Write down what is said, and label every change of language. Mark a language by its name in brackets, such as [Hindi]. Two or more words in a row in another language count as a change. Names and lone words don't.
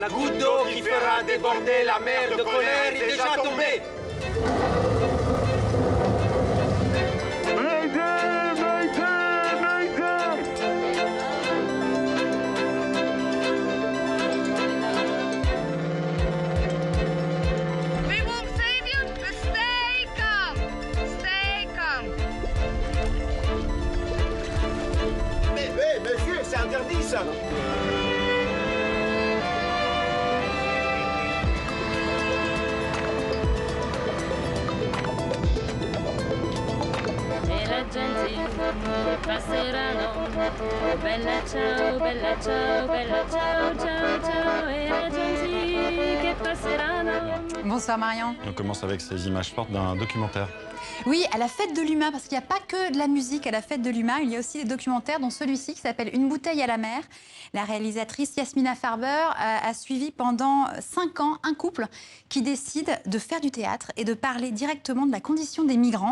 [French] La goutte d'eau qui fera déborder la mer de colère est déjà tombée. [English] We won't save you, but stay calm. Stay calm. [French] Mais monsieur, c'est interdit ça. [Italian] E la gente passeranno, bella ciao, bella ciao, bella ciao, ciao, ciao, e la gente che passeranno. [French] Bonsoir Marion. On commence avec ces images fortes d'un documentaire. Oui, à la fête de l'humain, parce qu'il n'y a pas que de la musique à la fête de l'humain, il y a aussi des documentaires, dont celui-ci qui s'appelle Une bouteille à la mer. La réalisatrice Yasmina Farber a suivi pendant 5 ans un couple qui décide de faire du théâtre et de parler directement de la condition des migrants.